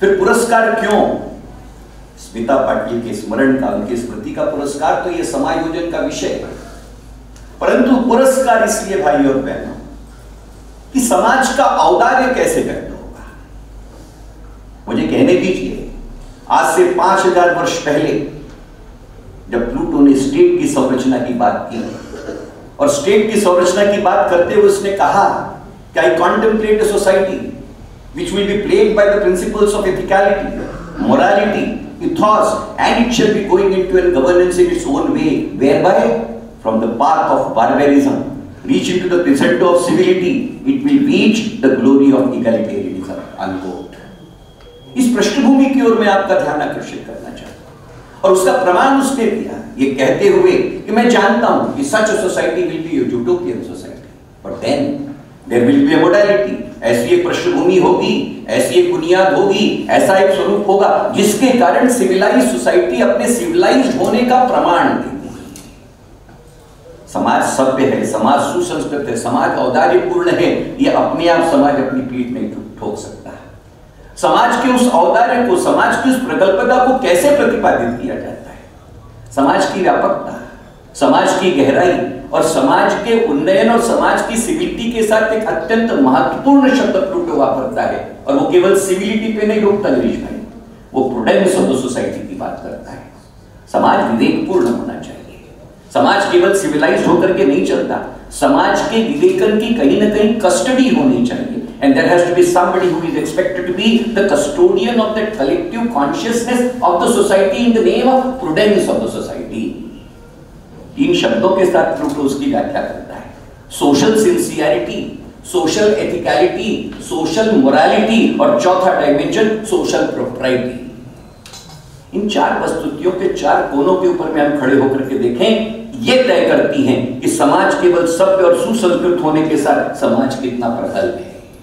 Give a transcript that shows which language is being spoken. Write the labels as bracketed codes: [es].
[hi] फिर पुरस्कार क्यों? स्मिता पाटिल के स्मरण का, उनकी स्मृति का पुरस्कार तो ये समायोजन का विषय है, परंतु पुरस्कार इसलिए भाई और बहनों कि समाज का औदार्य कैसे व्यक्त होगा। मुझे कहने दीजिए, आज से 5000 वर्ष पहले जब प्लूटो ने स्टेट की संरचना की बात की और स्टेट की संरचना की बात करते हुए उसने कहा कि [en] I contemplate a society which will be plagued by the principles of ethicality, morality, ethos, and it shall be going into a governance in its own way, whereby from the path of barbarism reach into the crescendo of civility, it will reach the glory of egalitarianism. Unquote. [hi] इस पृष्ठभूमि की ओर मैं आपका ध्यान आकर्षित करना चाहता हूं और उसका प्रमाण उसने दिया ये कहते हुए कि मैं जानता हूं कि [en] such a society will be a utopian society, but then there will be a modality. [hi] ऐसी एक पृष्ठभूमि होगी, ऐसी एक बुनियाद होगी, ऐसा एक स्वरूप होगा जिसके कारण सिविलाइज्ड सोसाइटी अपने सिविलाइज्ड होने का प्रमाण देती है। समाज सभ्य है, समाज सुसंस्कृत है, समाज औदार्यपूर्ण है, ये अपने आप समाज अपनी पीठ नहीं ठोक सकता। समाज के उस औदार्य को, समाज की उस प्रगल्भता को कैसे प्रतिपादित किया जाता है? समाज की व्यापकता, समाज की गहराई और समाज के उन्नयन और समाज की सिविलिटी के साथ एक अत्यंत महत्वपूर्ण शब्द प्लूटो वापरता है और वो केवल सिविलिटी पे नहीं रोकता गिरीश भाई, वो [en] prudence of the society [hi] की बात करता है। समाज विवेकपूर्ण होना चाहिए, समाज केवल सिविलाइज्ड होकर के नहीं चलता, समाज के विवेकन की कहीं ना कहीं कस्टडी होनी चाहिए। [en] And there has to be somebody who is expected to be the custodian of that collective consciousness of the society in the name of prudence of the society. [hi] इन शब्दों के साथ प्लूटो उसकी व्याख्या करता है। Social sincerity, social एथिकलिटी, social morality और चौथा dimension social propriety. इन चार वस्तुतियों के चार कोनों के ऊपर में हम खड़े होकर के देखें, ये तय करती हैं कि समाज केवल सभ्य और सुसंस्कृत होने के साथ समाज कितना प्रगल्भ है।